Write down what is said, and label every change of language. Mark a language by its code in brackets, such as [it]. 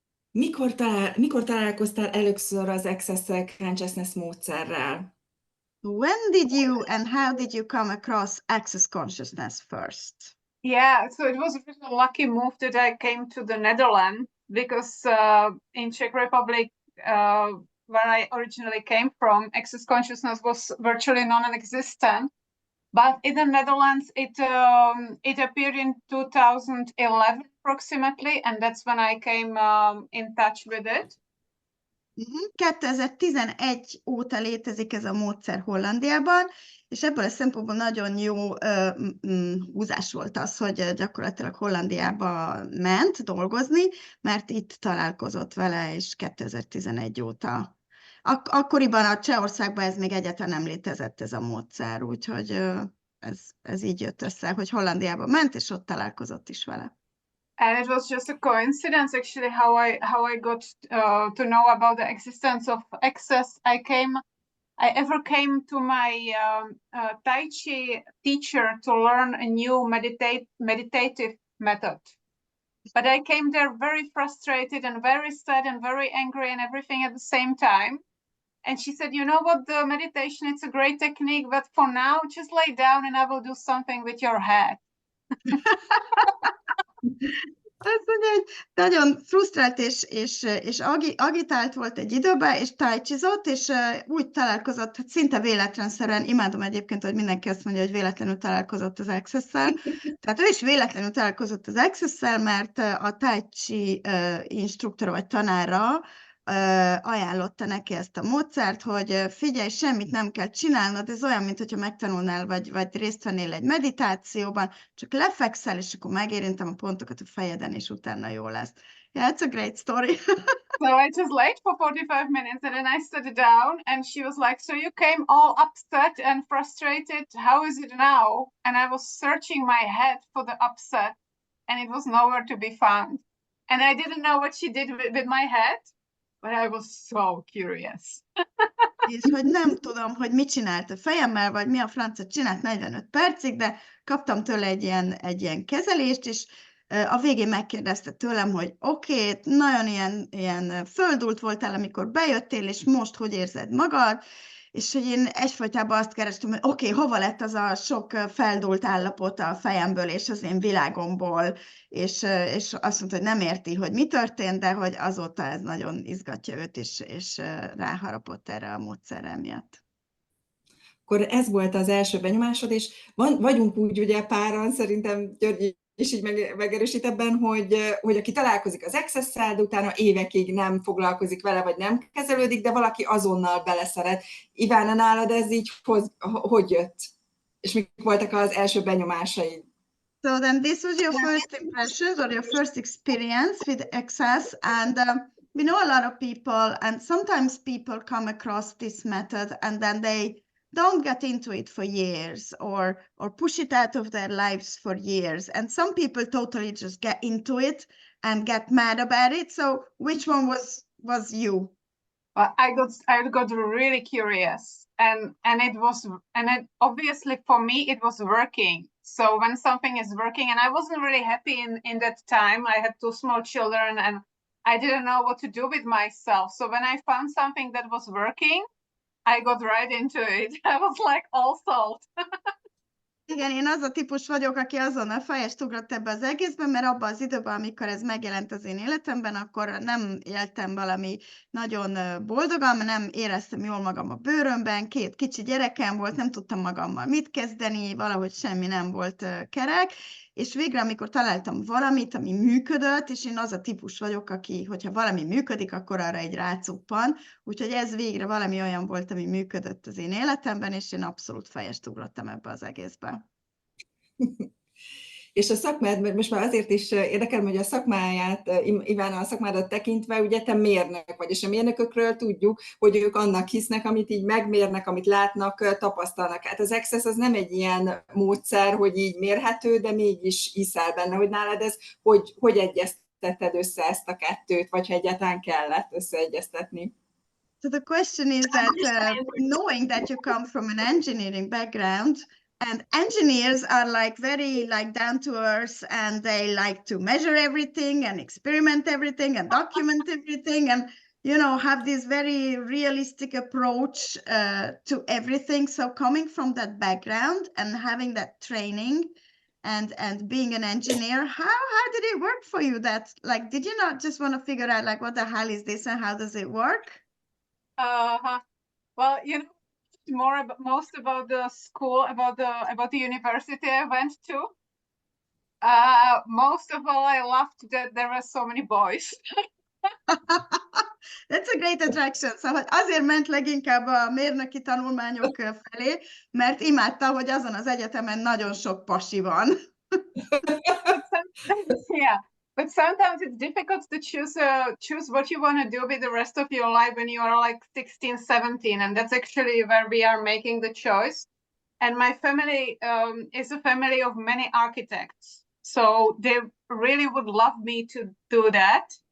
[hu] Mikor találkoztál először az Access Consciousness módszerrel? [en] When did you and how did you come across Access Consciousness first? Yeah, so it was a really lucky move that I came to the Netherlands because in Czech Republic, where I originally came from, Access Consciousness was virtually non-existent. But in the Netherlands, it appeared in 2011 approximately, and that's when I came in touch with it. [hu] 2011 óta létezik ez a módszer Hollandiában, és ebből a szempontból nagyon jó húzás volt az, hogy gyakorlatilag Hollandiába ment dolgozni, mert itt találkozott vele, és 2011 óta. Akkoriban a Csehországban ez még egyáltalán nem létezett ez a módszer, úgyhogy ez így jött össze, hogy Hollandiába ment, és ott találkozott is vele. [en] And it was just a coincidence, actually, how I got to know about the existence of Access. I ever came to my Tai Chi teacher to learn a new meditative method. But I came there very frustrated and very sad and very angry and everything at the same time. And she said, you know what, the meditation, it's a great technique, but for now, just lay down and I will do something with your head. [hu] Azt mondja, hogy nagyon frusztrált és agitált volt egy időben, és tájcsizott, és úgy találkozott, hogy szinte véletlenszerűen, imádom egyébként, hogy mindenki azt mondja, hogy véletlenül találkozott az Access-szel. Tehát ő is véletlenül találkozott az Access-szel, mert a tai chi instruktora vagy tanára ajánlotta neki ezt a módszert, hogy figyelj, semmit nem kell csinálnod, ez olyan, mintha megtanulnál, vagy részt vennél egy meditációban, csak lefekszel, és akkor megérintem a pontokat a fejeden, és utána jó lesz. [en] Yeah, it's a great story. So I just laid for 45 minutes and then I sat down and she was like, so you came all upset and frustrated, how is it now? And I was searching my head for the upset and it was nowhere to be found. And I didn't know what she did with my head. But I was so curious. [hu] És hogy nem tudom, hogy mit csinált a fejemmel, vagy mi a francot csinált 45 percig, de kaptam tőle egy ilyen kezelést, és a végén megkérdezte tőlem, hogy oké, nagyon ilyen földult voltál, amikor bejöttél, és most hogy érzed magad? és hogy én egyfolytában azt kerestem, hogy oké, hova lett az a sok feldúlt állapot a fejemből és az én világomból, és azt mondta, hogy nem érti, hogy mi történt, de hogy azóta ez nagyon izgatja őt, és ráharapott erre a módszerre miatt. Akkor ez volt az első benyomásod, és vagyunk úgy ugye páran, szerintem György is így megerősít ebben, hogy aki találkozik az access-szel, de utána évekig nem foglalkozik vele, vagy nem kezelődik, de valaki azonnal beleszeret. Ivana, nálad ez így hogy jött? És mik voltak az első benyomásaid? [en] So then this was your first impressions or your first experience with access, and we know a lot of people, and sometimes people come across this method and then they don't get into it for years or push it out of their lives for years. And some people totally just get into it and get mad about it. So which one was you? Well, I got really curious, and obviously for me it was working. So when something is working, and I wasn't really happy in that time, I had 2 small children and I didn't know what to do with myself. So when I found something that was working, I got right into it. I was like all sold. [hu] Igen, én az a típus vagyok, aki azonnal fejest ugrott ebbe az egészben, mert abban az időben, amikor ez megjelent az én életemben, akkor nem éltem valami nagyon boldogan, nem éreztem jól magam a bőrömben, 2 kicsi gyerekem volt, nem tudtam magammal mit kezdeni, valahogy semmi nem volt kerek, és végre, amikor találtam valamit, ami működött, és én az a típus vagyok, aki, hogyha valami működik, akkor arra egy rácuppan, úgyhogy ez végre valami olyan volt, ami működött az én életemben, és én abszolút fejest ugrottam ebbe az egészbe. És a szakmád, mert most már azért is érdekel, hogy a szakmáját, Ivana, a szakmádat tekintve, ugye te mérnök vagy, és a mérnökökről tudjuk, hogy ők annak hisznek, amit így megmérnek, amit látnak, tapasztalnak. Hát az access az nem egy ilyen módszer, hogy így mérhető, de mégis hiszel benne, hogy nálad ez, hogy egyeztetted össze ezt a kettőt, vagy ha egyáltalán kellett összeegyeztetni. [en] So the question is that knowing that you come from an engineering background, and engineers are very down to earth, and they like to measure everything and experiment everything and document everything, and have this very realistic approach to everything. So coming from that background and having that training and being an engineer, how did it work for you? That did you not just want to figure out what the hell is this and how does it work? Well, most about the school, about the university I went to. Most of all, I loved that there were so many boys. That's a great attraction. [hu] Szóval azért ment leginkább a mérnöki tanulmányok felé, mert imádta, hogy azon az egyetemen nagyon sok pasi van. [en] Yeah. But sometimes it's difficult to choose what you want to do with the rest of your life when you are like 16, 17. And that's actually where we are making the choice. And my family is a family of many architects. So they really would love me to do that.